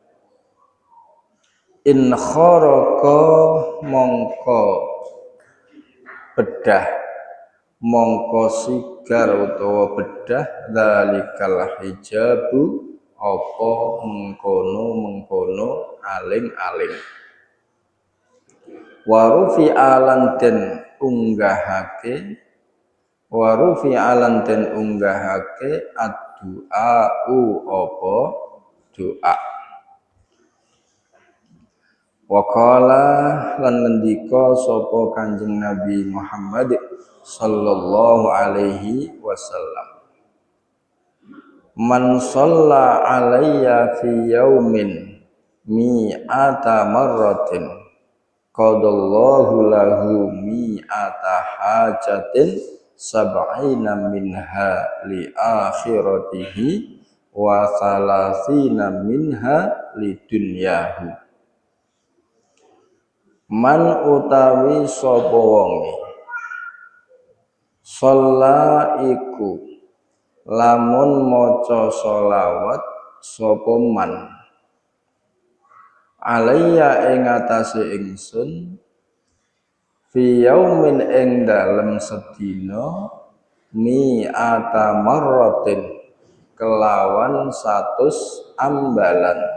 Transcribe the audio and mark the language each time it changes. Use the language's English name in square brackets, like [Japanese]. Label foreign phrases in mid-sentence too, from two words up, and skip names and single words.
[Arabic] إن خرق [Javanese] mongko bedah, mongko sigar utawa bedah [Arabic] ذلك الحجاب [Javanese] apa mengkono aling-aling, [Arabic] ورفع [Javanese] lan den unggahake, [Arabic] ورفع [Javanese] lan den unggahake ad-du'a'u apa doa. [Arabic] وقال [Javanese] lan ngendika sapa Kanjeng Nabi Muhammad [Arabic] صلى الله عليه وسلم, من صلى علي في يوم مائة مرة قضى الله له مائة حاجة سبعين منها لآخرته وثلاثين منها لدنياه. [Javanese] Man utawi sapa wonge shalla iku lamun maca sholawat sapa man alayya ing atase ingsun [Arabic] في يوم [Javanese] ing dalem sedina [Arabic] مائة مرة [Javanese] kelawan 100 ambalan,